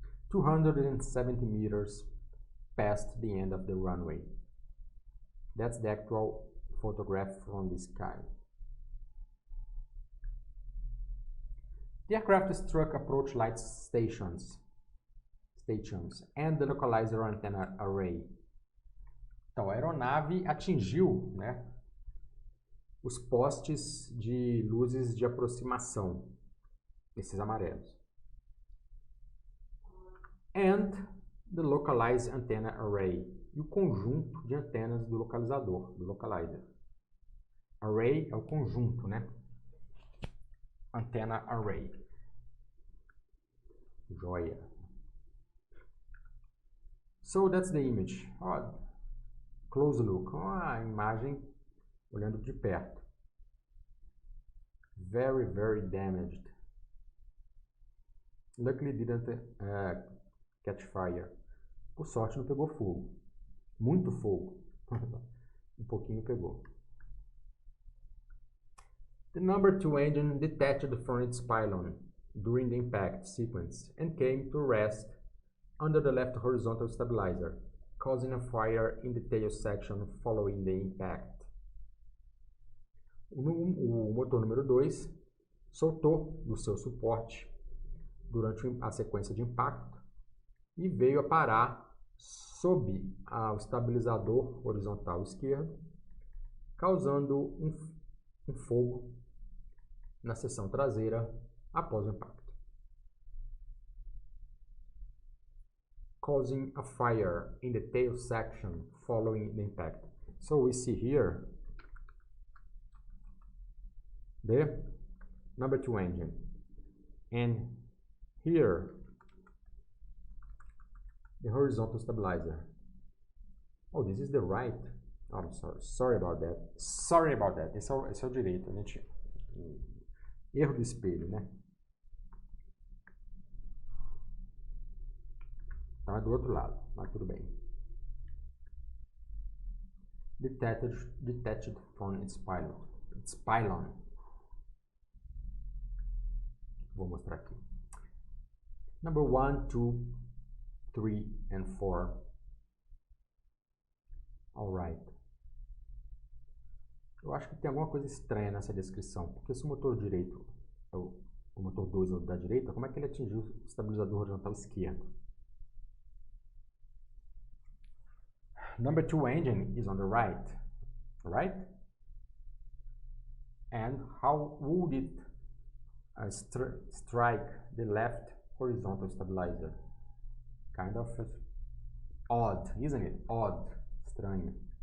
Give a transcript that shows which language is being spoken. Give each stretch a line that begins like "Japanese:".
English: 270 meters past the end of the runway. That's the actual photograph from the sky. The aircraft struck approach light stations and the localizer antenna array.
Portuguese: Então, a aeronave atingiu, né, os postes de luzes de aproximação, esses amarelos.
English: And the localized antenna array,
Portuguese: e o conjunto de antenas do localizador, do localizer. Array é o conjunto, né?
English: Antenna array.
Portuguese: Joia.
English: So that's the image. Oh, close look.
Portuguese: Oh, a imagem olhando de perto.
English: Very, very damaged. Luckily didn't catch fire.
Portuguese: Por sorte não pegou fogo. Muito fogo. Um pouquinho pegou.
English: The number 2 engine detached from its pylon during the impact sequence and came to rest under the left horizontal stabilizer, causing a fire in the tail section following the impact.
Portuguese: O motor número 2 soltou do seu suporte durante a sequência de impacto e veio a parar sob o estabilizador horizontal esquerdo, causando um fogo na seção traseira após o impacto.
English: Causing a fire in the tail section following the impact. So we see here the number 2 engine, and here the horizontal stabilizer. Oh, this is the right. Oh, I'm sorry about that.
Portuguese: Sorry about that. Esse é o direito, a gente... Erro do espelho, né? Então é do outro lado, mas tudo bem. Detached from its pylon. Vou mostrar aqui.
English: Number 1, 2, 3 and 4. Alright.
Portuguese: Eu acho que tem alguma coisa estranha nessa descrição, porque se o motor direito, o motor 2 é o da direita, como é que ele atingiu o estabilizador horizontal esquerdo?
English: Number 2 engine is on the right, right? And how would it strike the left horizontal stabilizer? Kind of odd, isn't it? Odd, estranho.